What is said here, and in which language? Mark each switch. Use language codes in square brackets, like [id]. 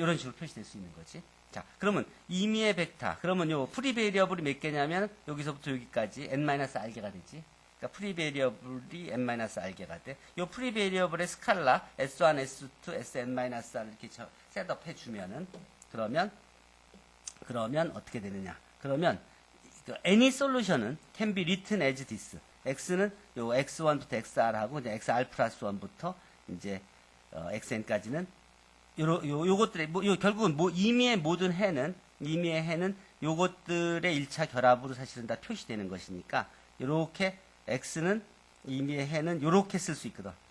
[ko] 이런 식으로 표시될 수 있는 거지. 자, 그러면 임의의 벡터. 그러면 요 프리베리어블이 몇 개냐면 여기서부터 여기까지 n-r개가 되지. 그러니까 프리베리어블이 n-r개가 돼. 요 프리베리어블의 스칼라 S1, S2, Sn-r 이렇게 셋업 해주면은 그러면 그러면 어떻게 되느냐? 그러면 [en] any solution은 can be written as this. [ko] x는 요 x1부터 xr하고 이제 xr 플러스 1부터 이제 xn까지는 요것들의 결국은 임의의 모든 해는 요것들의 1차 결합으로 사실은 다 표시되는 것이니까 요렇게 x는 임의의 해는 요렇게 쓸 수 있거든.